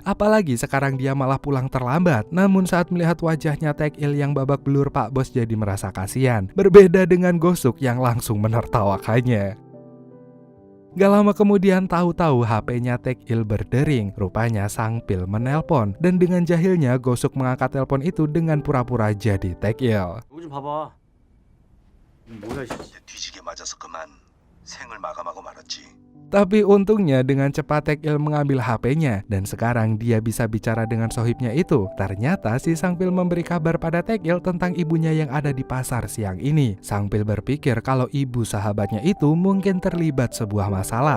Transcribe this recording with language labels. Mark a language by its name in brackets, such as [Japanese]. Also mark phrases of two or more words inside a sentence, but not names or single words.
[Indonesian] Apalagi sekarang dia malah pulang terlambat. Namun saat melihat wajahnya Taek-il yang babak belur, Pak Bos jadi merasa kasihan. Berbeda dengan Gosuk yang langsung menertawakannya. Gak lama kemudian tahu-tahu HP-nya Taek-il berdering. Rupanya Sang Pil menelpon, dan dengan jahilnya Gosuk mengangkat telepon itu dengan pura-pura jadi Taek-il. [Korean] 이거 좀 봐봐. 이거 뭐야 씨. 뒤지게 맞아서 그만 생을 마감하고 말았지. [Indonesian] Tapi untungnya dengan cepat Taek-il mengambil HP-nya, dan sekarang dia bisa bicara dengan sohibnya itu. Ternyata si Sang Pil memberi kabar pada Taek-il tentang ibunya yang ada di pasar siang ini. Sang Pil berpikir kalau ibu sahabatnya itu mungkin terlibat sebuah masalah.